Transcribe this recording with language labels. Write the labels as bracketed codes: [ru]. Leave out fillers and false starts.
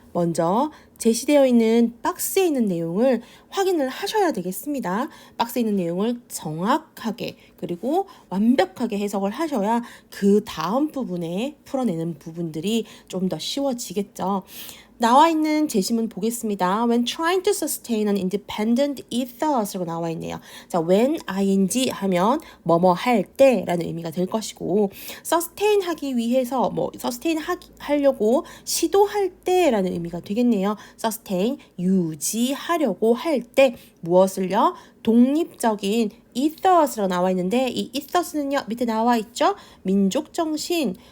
[ko] 먼저 제시되어 있는 박스에 있는 내용을 확인을 하셔야 되겠습니다. 박스에 있는 내용을 정확하게 그리고 완벽하게 해석을 하셔야 그 다음 부분에 풀어내는 부분들이 좀 더 쉬워지겠죠. 나와 있는 제시문 보겠습니다. [en] When trying to sustain an independent ethos [ko] 라고 나와 있네요. 자, when ing 하면 뭐뭐 할 때라는 의미가 될 것이고, sustain 하기 위해서 sustain 하려고 시도할 때라는 의미가 되겠네요. sustain 유지하려고 할 때 무엇을요? 독립적인 ethos라고 나와 있는데 이 ethos는요, 밑에 나와 있죠? 민족 정신,